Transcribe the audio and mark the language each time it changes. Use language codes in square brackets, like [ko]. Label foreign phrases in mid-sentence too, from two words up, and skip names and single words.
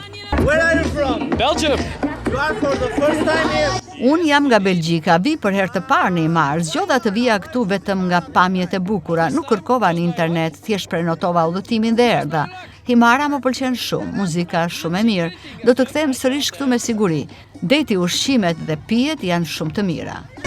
[en] Where are you from? Belgium. You are for the first time here? [sq] Unë jam nga Belgjika, vi për herë të parë në Himar, zgjodha të vija këtu vetëm nga pamjet e bukura, nuk kërkova në internet, thjesht prenotova udhëtimin dhe erdha. Himara më pëlqen shumë, muzika është shumë e mirë, do të kthehem sërish këtu me siguri. Deti, ushqimet dhe pijet janë shumë të mira.